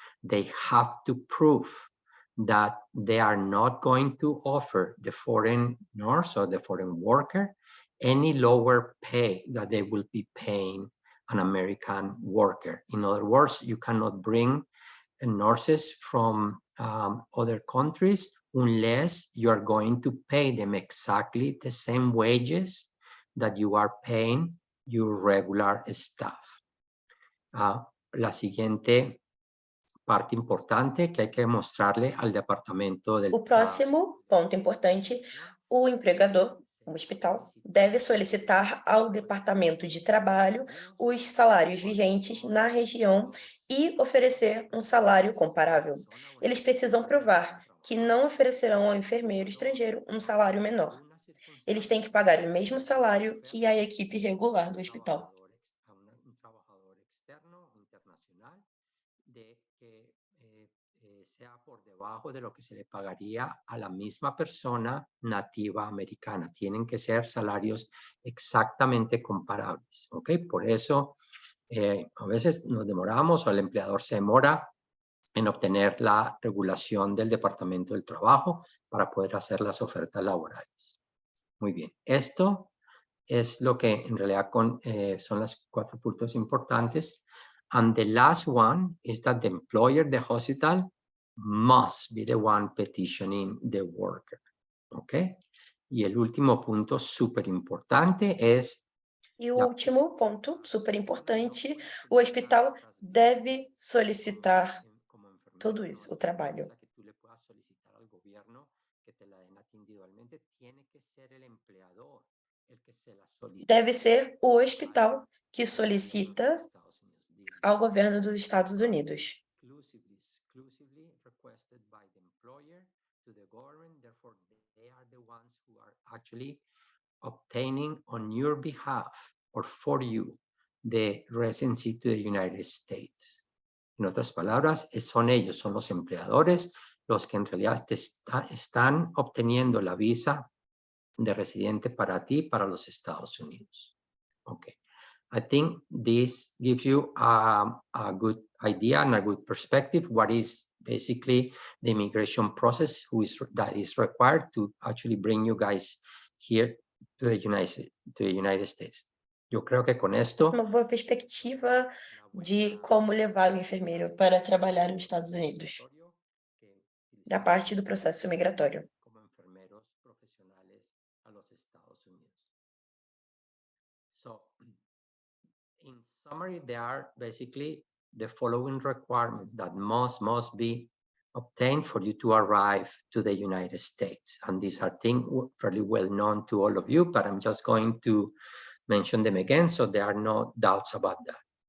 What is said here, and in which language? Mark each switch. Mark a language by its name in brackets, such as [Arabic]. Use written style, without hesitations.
[English] They have to prove that they are not going to offer the foreign nurse or the foreign worker any lower pay that they will be paying an American worker. In other words, you cannot bring nurses from other countries unless you are going to pay them exactly the same wages that you are paying your regular staff. [Spanish] La siguiente parte importante que hay que mostrarle al departamento del [Portuguese] O próximo ponto importante, o empregador, o hospital, deve solicitar ao Departamento de Trabalho os salários vigentes na região e oferecer um salário comparável. Eles precisam provar que não oferecerão ao enfermeiro estrangeiro um salário menor. Eles têm que pagar o mesmo salário que a equipe regular do hospital. [Spanish] un trabajador externo internacional de que sea por debajo de lo que se le pagaría a la misma persona nativa americana. Tienen que ser salarios exactamente comparables, ¿ok? Por eso a veces nos demoramos o el empleador se demora en obtener la regulación del Departamento del Trabajo para poder hacer las ofertas laborales. Muy bien, esto es lo que en realidad son los 4 puntos importantes. [English] And the last one is that the employer, the hospital, must be the one petitioning the worker. [Spanish] ¿Ok? Y el último punto súper importante es... [Portuguese] E o último ponto, super importante, o hospital deve solicitar tudo isso, o trabalho. [Spanish] Que tú le puedas solicitar al gobierno que te la den a ti individualmente, tiene que ser el empleador el que se la solicite. [Portuguese] Deve ser o hospital que solicita ao governo dos Estados Unidos. [English] Exclusively requested by the employer to the government, therefore they are the ones who are actually obtaining on your behalf or for you the residency to the United States. [Spanish] En otras palabras, son ellos, son los empleadores los que en realidad están obteniendo la visa de residente para ti, para los Estados Unidos. Okay. [English] I think this gives you a good idea and a good perspective what is basically the immigration process that is required to actually bring you guys here to the United States. [Spanish] Yo creo que con esto [Portuguese] Uma boa perspectiva de como levar o enfermeiro para trabalhar nos Estados Unidos, da parte do processo migratório. [Spanish] como enfermeros profesionales a los Estados Unidos. [English] So, in summary, there are basically the following requirements that must be obtained for you to arrive to the United States. And these are things fairly well known to all of you, but I'm just going to mention them again so there are no doubts about that.